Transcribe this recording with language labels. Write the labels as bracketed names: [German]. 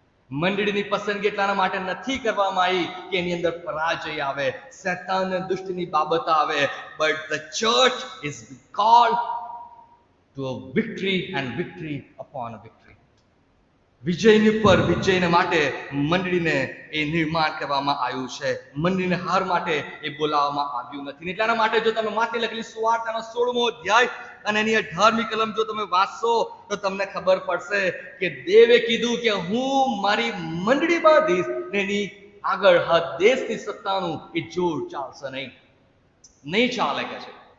[Gujarati] મંડળીની પસંદગી એટલાના માટે નથી કરવામાં આવી કે એની અંદર પરાજય આવે, શૈતાન દુષ્ટની બાબત આવે. [English] But the church is called to a victory and victory upon a victory. [Gujarati] વિજયની પર વિજયને માટે મંડળીને એ નિર્માણ કરવામાં આવ્યું છે. મંડળીને હાર માટે એ બોલાવવામાં આવ્યું નથી. એટલાના માટે જો તમે માથે લખેલી સુવાર્તાનો 16મો અધ્યાય અને એની 18મી કલમ જો તમે વાંચશો તો તમને ખબર પડશે કે દેવે કીધું કે હું મારી મંડળી બાંધીશ ને એની આગળ હા દેશની સત્તાનું એ જોર ચાલશે નહીં ચાલે કે છે.